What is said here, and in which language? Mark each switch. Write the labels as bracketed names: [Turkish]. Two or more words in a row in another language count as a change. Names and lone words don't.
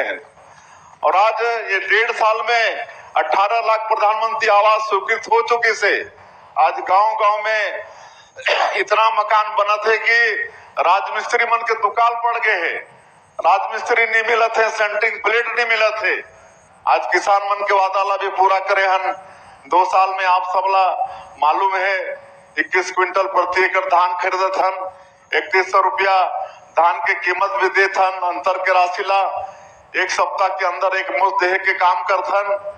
[Chhattisgarhi] और आज ये 1.5 साल में 18 लाख प्रधानमंत्री आवास स्वीकृत हो चुके से आज गांव-गांव में इतना मकान बना थे कि राजमिस्त्री मन के दुकान पड़ गए है। राजमिस्त्री नहीं मिला थे, सेंटरिंग प्लेट नहीं मिला थे। आज किसान मन के वादा ला भी पूरा करे हन। 2 साल में आप सबला मालूम है 21 क्विंटल प्रति एकड़ धान खरीदत हन। 3100 रुपया धान के कीमत भी देत हन। अंतर के राशि ला 1 सप्ताह के अंदर एक मुश्त देहे के काम करत हन।